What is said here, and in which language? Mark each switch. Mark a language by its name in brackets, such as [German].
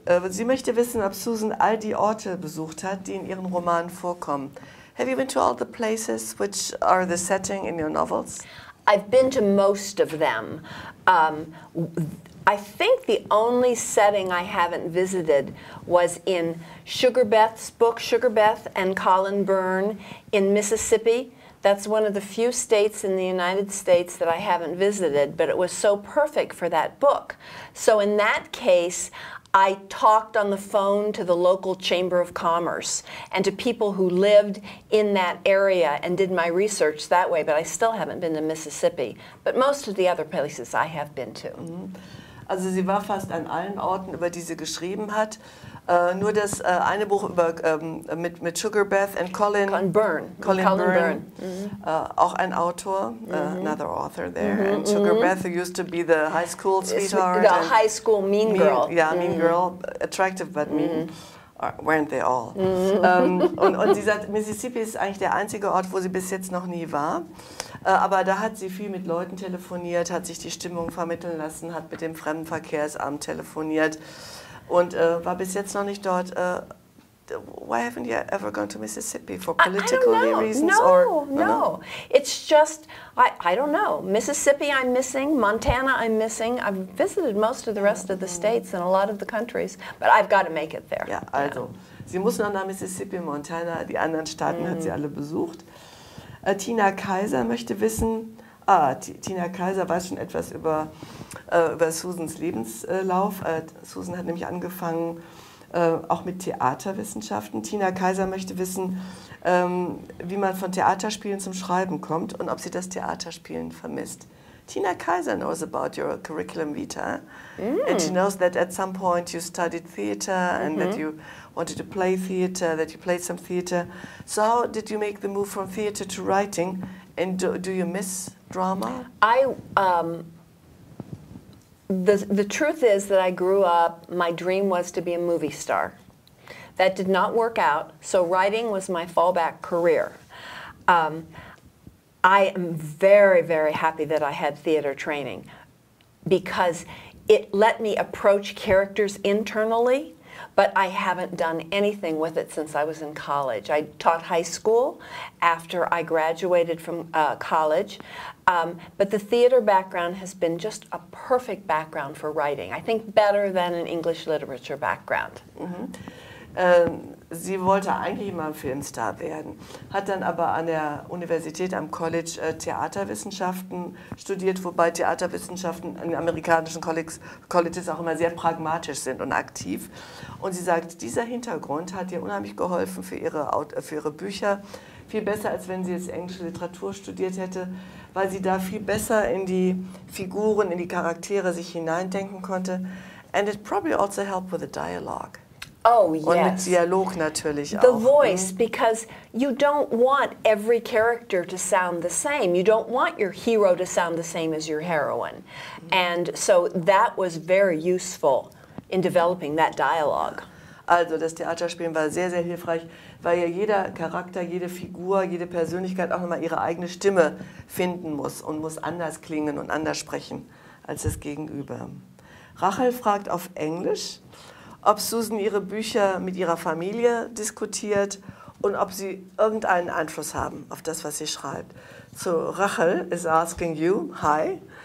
[German] Sie möchte wissen, ob Susan all die Orte besucht hat, die in ihren Romanen vorkommen. [English] Have you been to all the places which are the setting in your novels? I've been to most of them. I think the only setting I haven't visited was in Sugar Beth's book, Sugar Beth and Colin Byrne in Mississippi. That's one of the few states in the United States that I haven't visited, but it was so perfect for that book. So in that case, I talked on the phone to the local Chamber of Commerce and to people who lived in that area and did my research that way, but I still haven't been to Mississippi. But most of the other places I have been to. [German] Also sie war fast an allen Orten, über die sie geschrieben hat. Nur das eine Buch über, mit Sugar Beth und Colin Byrne. Auch ein Autor, [English] another author there. And Sugar Beth, who used to be the high school sweetheart. The high school mean girl. Yeah, mean girl, attractive but mean. Weren't they all? [German] Und sie sagt, Mississippi ist eigentlich der einzige Ort, wo sie bis jetzt noch nie war. Aber da hat sie viel mit Leuten telefoniert, hat sich die Stimmung vermitteln lassen, hat mit dem Fremdenverkehrsamt telefoniert und war bis jetzt noch nicht dort. [English] Why haven't you ever gone to Mississippi? For political reasons? No. It's just, I don't know. Mississippi I'm missing, Montana I'm missing. I've visited most of the rest of the states and a lot of the countries, but I've got to make it there. [German] Ja, also, sie muss noch nach Mississippi, Montana, die anderen Staaten hat sie alle besucht. Tina Kaiser möchte wissen, Tina Kaiser weiß schon etwas über Susans Lebenslauf. Susan hat nämlich angefangen, auch mit Theaterwissenschaften. Tina Kaiser möchte wissen, wie man von Theaterspielen zum Schreiben kommt und ob sie das Theaterspielen vermisst. [English] Tina Kaiser knows about your curriculum vitae, and she knows that at some point you studied theater and that you wanted to play theater, that you played some theater. So how did you make the move from theater to writing, and do you miss drama? The truth is that I grew up, my dream was to be a movie star. That did not work out, so writing was my fallback career. I am very, very happy that I had theater training because it let me approach characters internally, but I haven't done anything with it since I was in college. I taught high school after I graduated from college, but the theater background has been just a perfect background for writing. I think better than an English literature background. [German] Sie wollte eigentlich immer Filmstar werden, hat dann aber an der Universität, am College Theaterwissenschaften studiert, wobei Theaterwissenschaften in amerikanischen Colleges auch immer sehr pragmatisch sind und aktiv. Und sie sagt, dieser Hintergrund hat ihr unheimlich geholfen für ihre Bücher, viel besser, als wenn sie jetzt englische Literatur studiert hätte, weil sie da viel besser in die Figuren, in die Charaktere sich hineindenken konnte. [English] And it probably also helped with the dialogue. Oh, yes. [German] Und mit Dialog natürlich auch. [English] The voice, because you don't want every character to sound the same. You don't want your hero to sound the same as your heroine. And so that was very useful in developing that dialogue. [German] Also das Theaterspielen war sehr, sehr hilfreich, weil ja jeder Charakter, jede Figur, jede Persönlichkeit auch nochmal ihre eigene Stimme finden muss und muss anders klingen und anders sprechen als das Gegenüber. Rachel fragt auf Englisch, ob Susan ihre Bücher mit ihrer Familie diskutiert und ob sie irgendeinen Einfluss haben auf das, was sie schreibt. [English] So Rachel is asking you, hi,